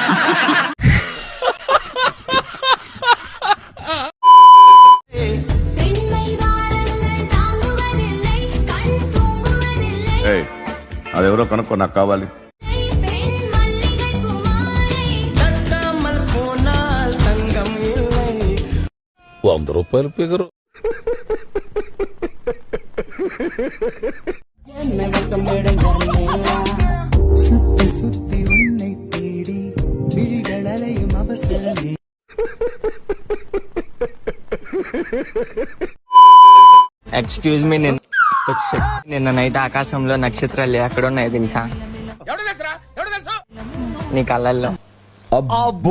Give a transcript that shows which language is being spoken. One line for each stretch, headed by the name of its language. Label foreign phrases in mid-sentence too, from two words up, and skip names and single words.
Telugu: అదెవరో కనుక్కో, నాకు కావాలి. ₹100 ఫిగరు.
Tamil: சுத்தி சுத்தி உன்னை தேடி விழிகளலையும் அவசரமே.
English: excuse me,
Telugu: నిన్న నైట్ ఆకాశంలో నక్షత్రాలు ఎక్కడ ఉన్నాయి తెలుసా? నీ కళ్ళల్లో. అబ్బో